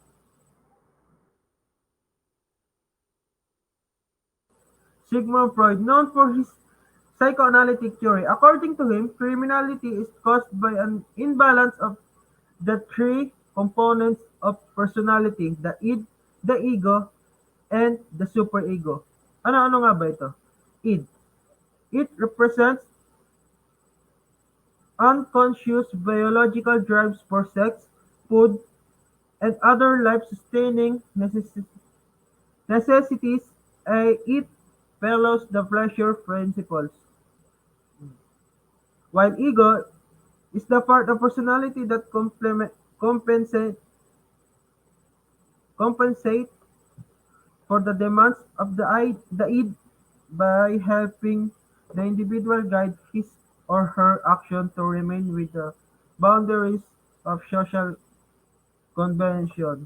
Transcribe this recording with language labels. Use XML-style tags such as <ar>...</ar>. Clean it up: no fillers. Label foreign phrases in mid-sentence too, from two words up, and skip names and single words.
<en>Sigmund Freud, known for his psychoanalytic theory, according to him, criminality is caused by an imbalance of the three components of personality: the id, the ego, and the superego.</en> <tl>Ano-ano nga ba ito? Id.</tl> <en>It represents unconscious biological drives for sex, food, and other life-sustaining necessities. It follows the pleasure principles, while ego is the part of personality that compensate for the demands of the id by helping the individual guide his or her action to remain with the boundaries of social convention.</en>